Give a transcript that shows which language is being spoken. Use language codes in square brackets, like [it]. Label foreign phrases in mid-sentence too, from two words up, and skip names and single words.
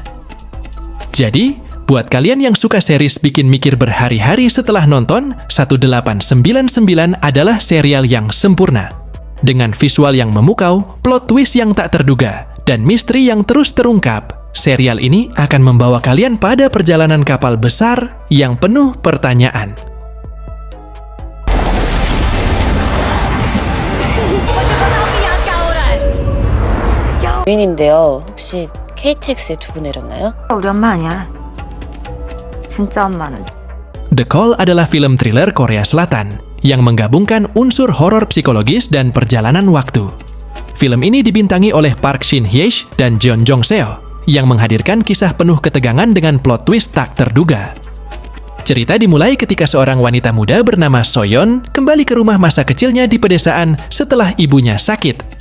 [id] Jadi, buat kalian yang suka series bikin mikir berhari-hari setelah nonton, 1899 adalah serial yang sempurna. Dengan visual yang memukau, [en] plot twist [id] yang tak terduga, dan misteri yang terus terungkap, serial ini akan membawa kalian pada perjalanan kapal besar yang penuh pertanyaan. [ko] 인데요. 혹시 KTX에 두고 내렸나요? 우리 엄마 아니야. 진짜 엄마는. [id] The Call adalah film thriller Korea Selatan yang menggabungkan unsur horor psikologis dan perjalanan waktu. Film ini dibintangi oleh Park Shin-hye dan Jeon Jong-seo yang menghadirkan kisah penuh ketegangan dengan [en] plot twist [id] tak terduga. Cerita dimulai ketika seorang wanita muda bernama Soyeon kembali ke rumah masa kecilnya di pedesaan setelah ibunya sakit.